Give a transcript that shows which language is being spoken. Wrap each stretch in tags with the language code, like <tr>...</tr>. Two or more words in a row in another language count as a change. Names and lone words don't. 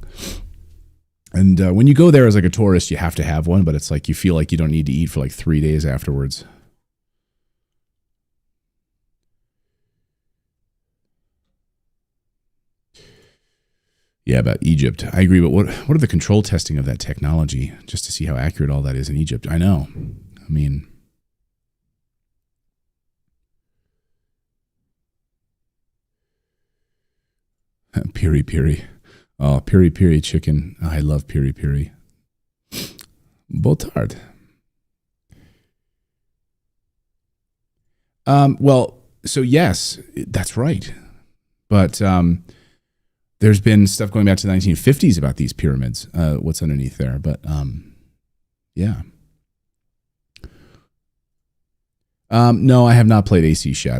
<en>And when you go there as like a tourist, you have to have one, but it's like you feel like you don't need to eat for like 3 days afterwards. Yeah, about Egypt. I agree, but what are the control testing of that technology just to see how accurate all that is in Egypt? I know. I mean, piri piri. Oh, piri piri chicken. Oh, I love piri piri. Botard. Well, so yes, that's right. But there's been stuff going back to the 1950s about these pyramids, what's underneath there. But yeah. No, I have not played AC Shadows.</en>